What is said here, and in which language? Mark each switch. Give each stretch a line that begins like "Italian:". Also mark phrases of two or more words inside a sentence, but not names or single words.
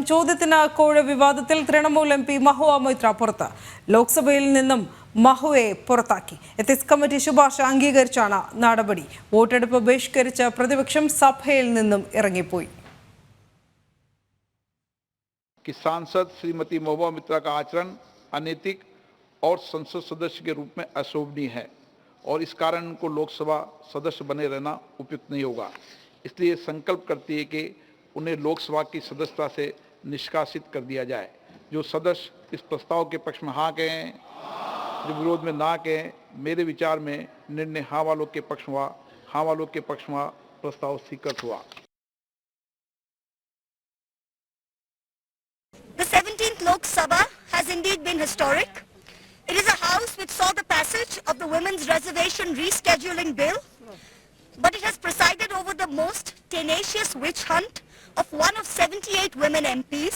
Malayalam: ചോദ്യത്തിന് കോഴ വിവാദത്തിൽ തൃണമൂൽ MP മഹുവ മൊയ്ത്ര പുറത്ത്. ലോക്സഭയിൽ നിന്നും മഹുവയെ പുറത്താക്കി. എത്തിക്സ് കമ്മിറ്റി ശുപാർശ അംഗീകരിച്ചാണ് നടപടി. വോട്ടെടുപ്പ് ബഹിഷ്കരിച്ച പ്രതിപക്ഷം സഭയിൽ നിന്നും ഇറങ്ങിപ്പോയി.
Hindi: कि सांसद श्रीमती महुआ मित्रा का आचरण अनैतिक और संसद सदस्य के रूप में अशोभनीय है और इस कारण उनको लोकसभा सदस्य बने रहना उपयुक्त नहीं होगा। इसलिए संकल्प करती है कि उन्हें लोकसभा की सदस्यता से निष्कासित कर दिया जाए। जो सदस्य इस प्रस्ताव के पक्ष में हाँ कहें, जो विरोध में ना कहें, मेरे विचार में निर्णय हाँ वालों के पक्ष हुआ। हाँ वालों के पक्ष में प्रस्ताव स्वीकृत हुआ।
English: The 17th Lok Sabha has indeed been historic. It is a house which saw the passage of the Women's Reservation Rescheduling Bill, but it has presided over the most tenacious witch hunt of one of 78 women MPs.